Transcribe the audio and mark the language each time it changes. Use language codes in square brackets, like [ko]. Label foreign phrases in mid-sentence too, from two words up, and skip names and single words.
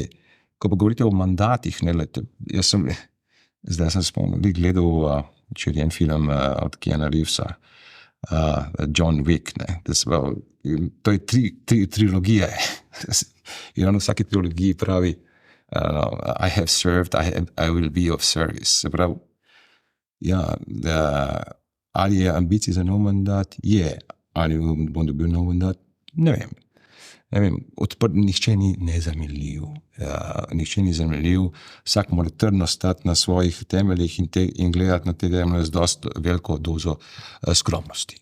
[sl] Ko pa govorite o mandatih, zdaj sem spomnil, gledal včeraj en film od Keanu Reevesa, John Wick, to je trilogija. In on v vsaki trilogiji pravi [en] I have served, I will be of service. [sl] Se pravi, ali je ambicij za nov mandat? Je. Ali bom dobil nov mandat? Ne vem. Nihče ni nezamenljiv. Nihče ni zamenljiv. Vsak mora trdno stati na svojih temeljih in gledati na te temelje z dosti veliko dozo skromnosti.